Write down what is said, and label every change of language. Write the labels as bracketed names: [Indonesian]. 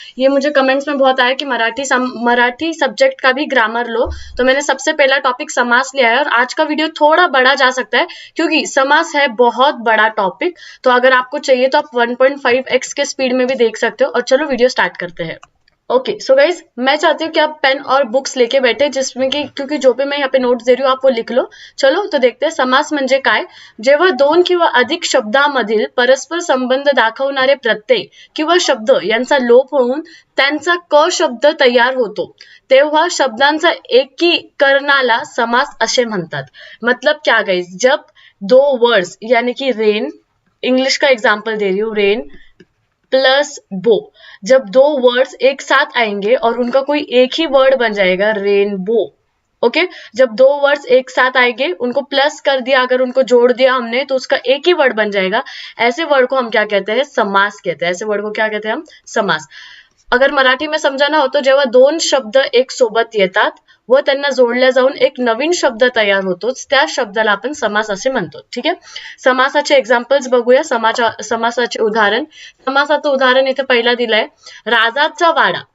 [Hindi] ये मुझे कमेंट्स में बहुत आया कि मराठी सब्जेक्ट का भी ग्रामर लो, तो मैंने सबसे पहला टॉपिक समास लिया है। और आज का वीडियो थोड़ा बड़ा जा सकता है क्योंकि समास है बहुत बड़ा टॉपिक। तो अगर आपको चाहिए तो आप 1.5x के स्पीड में भी देख सकते हो। और चलो वीडियो स्टार्ट करते हैं। ओके सो गाइज, मैं चाहती हूँ कि आप पेन और बुक्स लेके बैठे, जिसमें कि क्योंकि जो भी मैं यहाँ पे नोट्स दे रही हूँ आप वो लिख लो। चलो तो देखते हैं समास [Marathi] म्हणजे काय। जेव्हा दोन किंवा अधिक शब्दांमधील परस्पर संबंध दाखवणारे प्रत्यय किंवा शब्द यांचा लोप होऊन त्यांचा क शब्द तयार होतो, तेव्हा शब्दांचा एकीकरणाला समास असे म्हणतात। [Hindi] मतलब क्या गाइज, जब दो वर्ड्स यानी कि रेन, इंग्लिश का एग्जाम्पल दे रही हूँ, रेन प्लस बो, जब दो वर्ड्स एक साथ आएंगे और उनका कोई एक ही वर्ड बन जाएगा, रेनबो। ओके जब दो वर्ड्स एक साथ आएंगे, उनको प्लस कर दिया, अगर उनको जोड़ दिया हमने तो उसका एक ही वर्ड बन जाएगा। ऐसे वर्ड को हम क्या कहते हैं? समास कहते हैं। ऐसे वर्ड को क्या कहते हैं हम? समास। अगर मराठी में समजाना हो तो [Marathi] जेव्हा दोन शब्द एक सोबत येतात व त्यांना जोडल्या जाऊन एक नवीन शब्द तयार होतो, त्या शब्दाला आपण समास असे म्हणतो। ठीक आहे, समासाचे एक्झाम्पल्स बघूया। समासाचे उदाहरण, समासाचं उदाहरण इथे पहिला दिलंय, राजाचा वाडा।